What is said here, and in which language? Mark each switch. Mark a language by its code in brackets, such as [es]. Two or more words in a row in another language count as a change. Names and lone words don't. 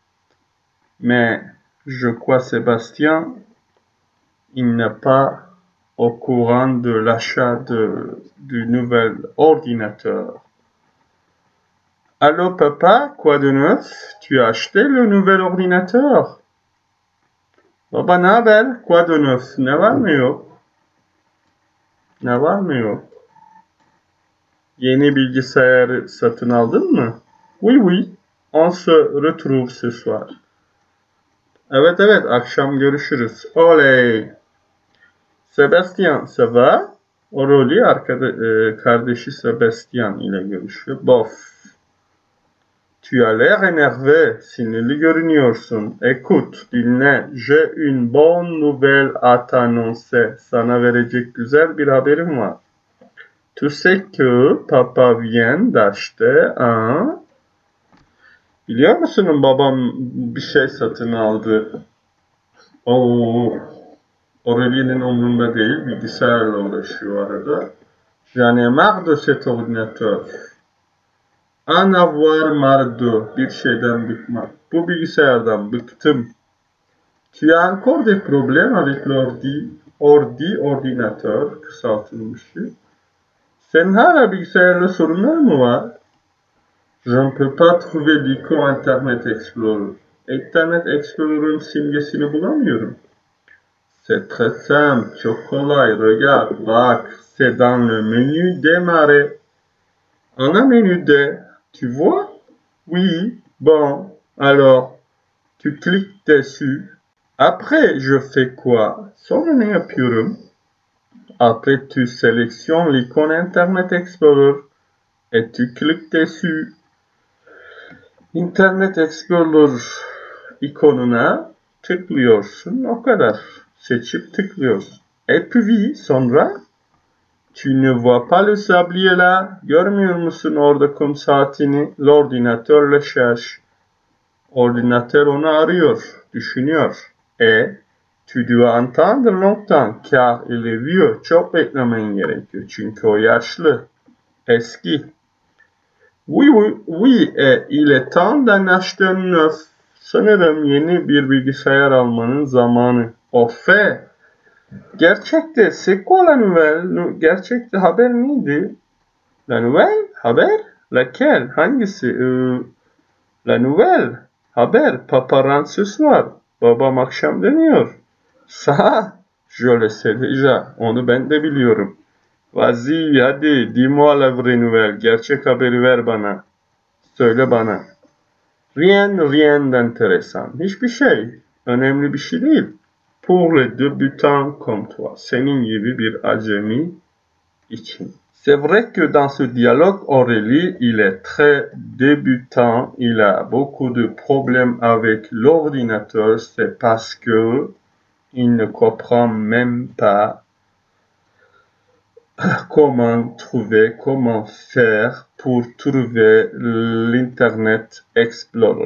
[fr] Mais je crois Sébastien, il n'est pas au courant de l'achat du nouvel ordinateur. Allô papa, quoi de neuf? Tu as acheté le nouvel ordinateur? [tr] Baba ne haber? [fr] Quoi de neuf? [tr] Ne var mı yok? Ne var mı yok? Yeni bilgisayarı satın aldın mı? [fr] Oui, oui. On se retrouve ce soir. [tr] Evet, akşam görüşürüz. Oley! [fr] Sébastien, ça va? [tr] Aurélie kardeşi Sébastien ile görüşüyor. [fr] Bof. Tu as l'air énervé, [tr] sinirli görünüyorsun. [fr] Écoute, dinle. J'ai une bonne nouvelle à t'annoncer. [tr] Sana verecek güzel bir haberim var. [fr] Tu sais que papa vient d'acheter un... [tr] Biliyor musun babam bir şey satın aldı. Aurélie'nin umrunda değil, bilgisayarla uğraşıyor arada. [fr] J'en ai marre de cet ordinateur. En avoir marre de, [tr] bir şeyden bıkmak. Bu bilgisayardan bıktım. [fr] Tu as encore des problèmes avec l'ordi? Ordinateur, [tr] kısaltılmışı. Senin hala bilgisayarla sorunlar mı var? [fr] Je ne peux pas trouver l'icône Internet Explorer. [tr] Internet Explorer'ın simgesini bulamıyorum. [fr] C'est très simple, [tr] çok kolay. [fr] Regarde, bak, c'est dans le menu Démarrer. [tr] Ana menüde, [fr] tu vois? Oui, bon, alors, tu cliques dessus. Après, je fais quoi? [tr] Sonra ne yapıyorum? [fr] Après, tu sélectionnes l'icône Internet Explorer et tu cliques dessus. [tr] Internet Explorer ikonuna tıklıyorsun, o kadar. Seçip tıklıyorsun. [fr] Et puis, sonra, tu ne vois pas le sablier là? [tr] Görmüyor musun orada kum saatini? [fr] L'ordinateur le cherche. [tr] Ordinatör onu arıyor, düşünüyor. [fr] Tu dois attendre longtemps car il est vieux. [tr] Çok beklemen gerekiyor çünkü o yaşlı, eski. [fr] Oui, il est temps d'en acheter un neuf. [tr] Sanırım yeni bir bilgisayar almanın zamanı. [fr] Au fait, gerçekte c'est quoi la nouvelle? [tr] Gerçekte haber neydi? [fr] La nouvelle? Haber? Laquelle? Hangisi? La nouvelle? Haber. Papa rentre ce soir. [tr] Babam akşam dönüyor. [fr] Ça, Je le sais déjà. [tr] Onu ben de biliyorum. [fr] Vas-y, hadi, dis-moi la vraie nouvelle. [tr] Gerçek haberi ver bana. Söyle bana. [fr] Rien d'intéressant. [tr] Hiçbir şey. Önemli bir şey değil. [fr] Pour les débutants comme toi. [tr] Senin gibi bir acemi için. [fr] C'est vrai que dans ce dialogue, Aurélie, il est très débutant. Il a beaucoup de problèmes avec l'ordinateur. C'est parce que il ne comprend même pas comment faire pour trouver l'Internet Explorer.